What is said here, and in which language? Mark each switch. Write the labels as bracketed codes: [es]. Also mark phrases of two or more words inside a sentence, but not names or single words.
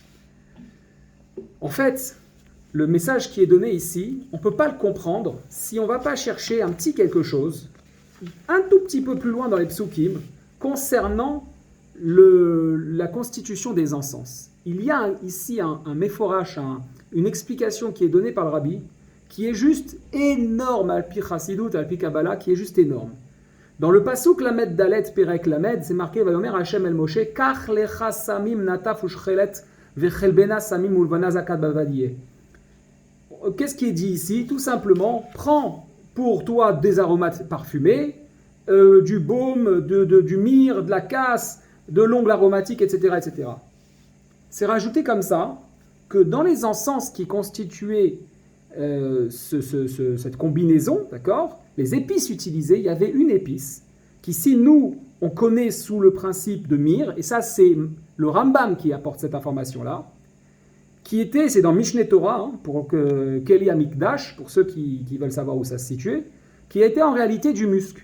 [fr] En fait, le message qui est donné ici, on ne peut pas le comprendre si on ne va pas chercher un petit quelque chose, un tout petit peu plus loin dans les psukim, concernant la constitution des encens. Il y a ici un méphorach, une explication qui est donnée par le rabbi, qui est juste énorme, [he] על פי חסידות, על פי קבלה, [fr] qui est juste énorme. Dans le pasuk [he] ל"ד פרק ל, [fr] c'est marqué [he] ויאמר ה' אל משה קח לך סמים נטף ושחלת וחלבנה סמים ולבנה זכה בד בבד. [fr] Qu'est-ce qui est dit ici? Tout simplement, prends pour toi des aromates parfumés, du baume, du myrrhe, de la casse, de l'ongle aromatique, etc., etc. C'est rajouté comme ça que dans les encens qui constituaient cette combinaison, d'accord, les épices utilisées, il y avait une épice qui, si nous, on connaît sous le principe de myrrhe, et ça c'est le Rambam qui apporte cette information-là, c'est dans Mishneh Torah, pour Keli Amikdash, pour ceux qui veulent savoir où ça se situait, qui était en réalité du musc.